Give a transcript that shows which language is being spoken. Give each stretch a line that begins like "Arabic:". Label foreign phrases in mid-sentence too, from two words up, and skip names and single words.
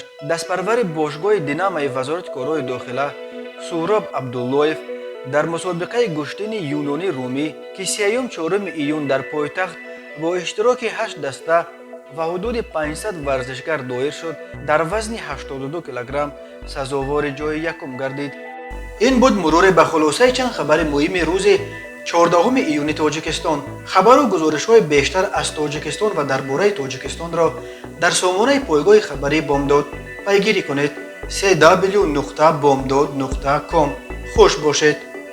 Persian: دستپرور باشگاه دینامای وزارت کارهای داخله سهراب عبداللهیف در مسابقه گشتین یونانی رومی که 3-4 ایون در پایتخت با اشتراک 8 دسته و حدود 500 ورزشگر دایر شد در وزن 82 کیلوگرم سزاوار جای یکم گردید. این بود مرور به خلاصه چند خبر مهم روز 14
Tajik: июни Тоҷикистон. Хабару гузоришҳои бештар аз Тоҷикистон ва дар бораи Тоҷикистонро дар сомонаи пойгоҳи хабарии Бомдод пайгирӣ кунед. www.bomdod.com. Хуш бошед.